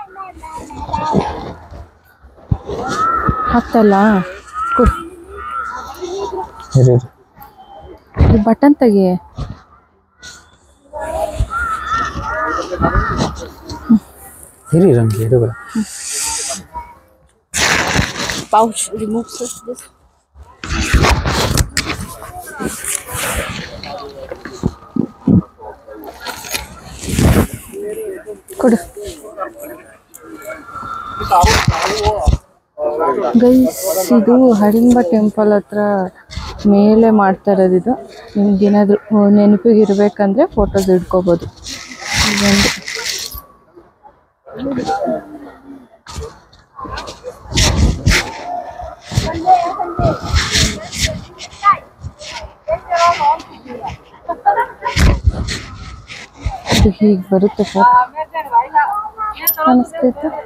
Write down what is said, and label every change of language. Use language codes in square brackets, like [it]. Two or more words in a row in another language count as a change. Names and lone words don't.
[kn] ಹಾಕ್ತಲ್ಲ ಕೊಡು ಈ ಬಟನ್ ತೆಗಿ ಇರಿ ರಂಗಿ ಇಡುವ [en] pouch remove sir this [kn] ಕೊಡು ಗೈಸ್. ಇದು ಹಡಿಂಬ ಟೆಂಪಲ್ ಹತ್ರ ಮೇಲೆ ಮಾಡ್ತಾ ಇರೋದು ಇದು. ನಿಮ್ಗೇನಾದರೂ ನೆನಪಿಗೆ ಇರಬೇಕಂದ್ರೆ ಫೋಟೋಸ್ ಇಟ್ಕೋಬೋದು. ಇದೊಂದು ಇದು ಹೀಗೆ ಬರುತ್ತೆ ಕಾಣಿಸ್ತೈತೆ.